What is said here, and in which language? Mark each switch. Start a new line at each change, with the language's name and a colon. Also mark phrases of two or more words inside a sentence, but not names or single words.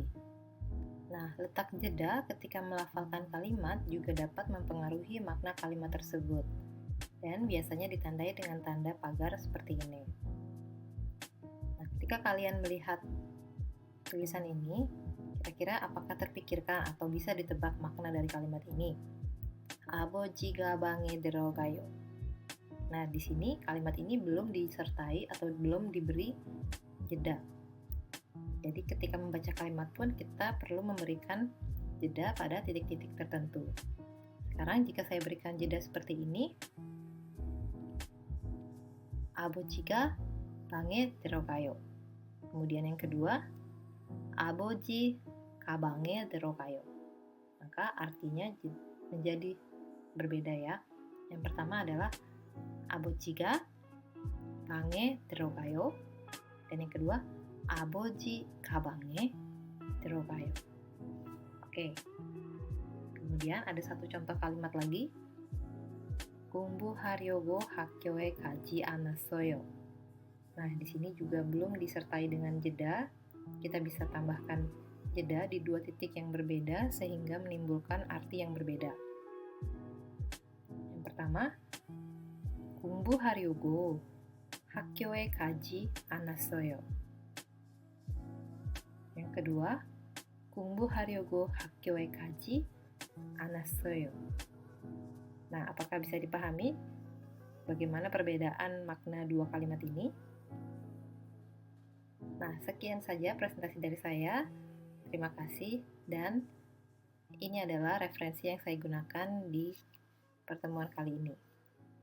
Indonesian: Nah, letak jeda ketika melafalkan kalimat juga dapat mempengaruhi makna kalimat tersebut, dan biasanya ditandai dengan tanda pagar seperti ini. Nah, ketika kalian melihat tulisan ini, kira-kira apakah terpikirkan atau bisa ditebak makna dari kalimat ini?
Korean: 아버지가 방에 들어가요.
Indonesian: Nah, di sini kalimat ini belum disertai atau belum diberi jeda. Jadi ketika membaca kalimat pun kita perlu memberikan jeda pada titik-titik tertentu. Sekarang jika saya berikan jeda seperti ini,
Korean: 아버지가 방에 들어가요.
Indonesian: Kemudian yang kedua,
Korean: 아버지 가방에 들어가요.
Indonesian: Maka artinya menjadi berbeda ya. Yang pertama adalah
Korean: 아버지가 방에 들어가요.
Indonesian: Dan yang kedua,
Korean: 아버지 가방에 들어가요.
Indonesian: Oke. Kemudian ada satu contoh kalimat lagi.
Korean: 공부하려고 학교에 가지 않았어요.
Indonesian: Nah, di sini juga belum disertai dengan jeda. Kita bisa tambahkan jeda di dua titik yang berbeda sehingga menimbulkan arti yang berbeda. Yang pertama,
Korean: 공부하려고 학교에 가지 않았어요.
Indonesian: Yang kedua,
Korean: 공부하려고 학교에 가지 않았어요.
Indonesian: Nah, apakah bisa dipahami bagaimana perbedaan makna dua kalimat ini? Nah, sekian saja presentasi dari saya. Terima kasih, dan ini adalah referensi yang saya gunakan di pertemuan kali ini.